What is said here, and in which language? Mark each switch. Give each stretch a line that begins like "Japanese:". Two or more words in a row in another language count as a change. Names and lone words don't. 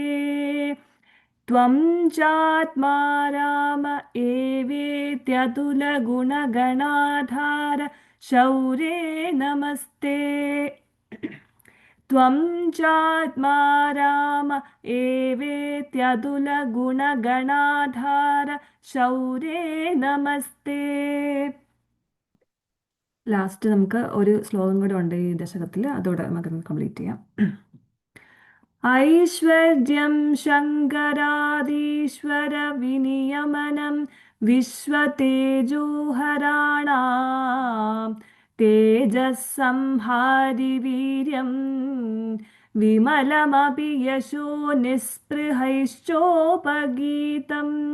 Sanskrit: त्वं चात्मा राम एवेत्यतुलगुणगणाधार शौर्ये नमस्ते. त्वं चात्मा राम एवेत्यतुलगुणगणाधार शौर्ये नमस्ते.
Malayalam: ലാസ്റ്റ് നമുക്ക് ഒരു ശ്ലോകം കൂടെ ഉണ്ട് ഈ ദശകത്തിൽ. അതോടെ നമുക്ക് കംപ്ലീറ്റ് ചെയ്യാം.
Sanskrit: ഐശ്വര്യം ശങ്കരാദീശ്വര വിനിയമനം വിശ്വതേജോഹരാണാം തേജസ്സംഹാരി വീര്യം വിമലമപി യശോ നിസ്പൃഹൈശ്ചോപഗീതം.